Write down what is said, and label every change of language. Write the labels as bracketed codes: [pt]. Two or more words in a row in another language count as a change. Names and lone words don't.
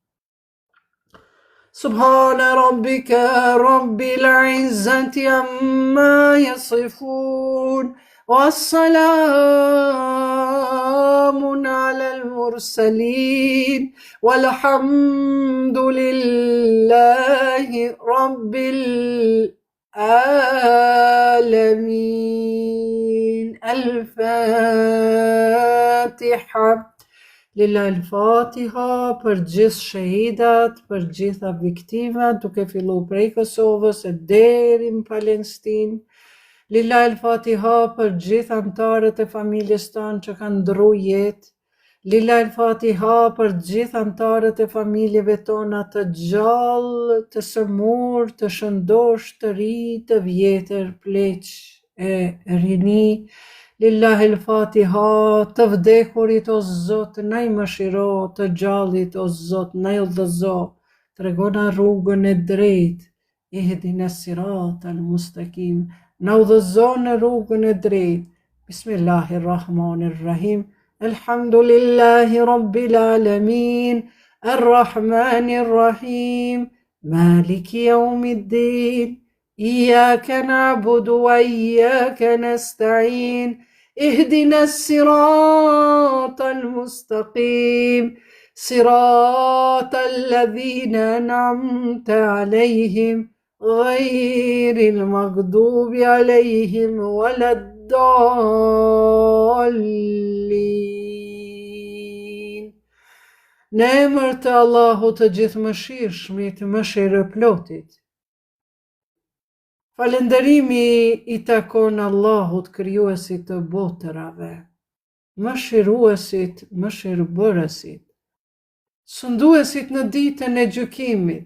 [ar] سبحان ربك رب العزة عما يصفون والسلام على المرسلين والحمد لله رب العالمين. الفاتحة. لله الفاتحة [sq] për gjithë shahidat, për gjitha viktimat, duke fillu prej Kosovës e deri në Palestinë. [ar] لله الفاتحة [sq] për gjithë antarët e familjes tanë që kanë ndru jetë. [ar] لله الفاتحة [sq] për gjithë antarët e familjeve tona të gjallë, të sëmur, të shëndosh, të ri, të vjetër, pleq e rini. [ar] لله الفاتحة, [sq] të vdekurit o Zot, na i mëshiro, të gjallit o Zot, na i udhëzo, tregona rrugën e drejtë, [ar] اهدنا الصراط المستقيم, [sq] na udhëzo në rrugën e drejtë. [ar] بسم الله الرحمن الرحيم الحمد لله رب العالمين الرحمن الرحيم مالك يوم الدين إياك نعبد وإياك نستعين. اهدنا الصراط المستقيم صراط الذين أنعمت عليهم غير المغضوب عليهم ولا الضالين. [sq] Në emër të Allahut të gjithëmëshirshmit, mëshirëplotit. Falënderimi i takon Allahut krijuesit të botërave, mëshiruesit, mëshirëbërësit, sunduesit në ditën e gjykimit.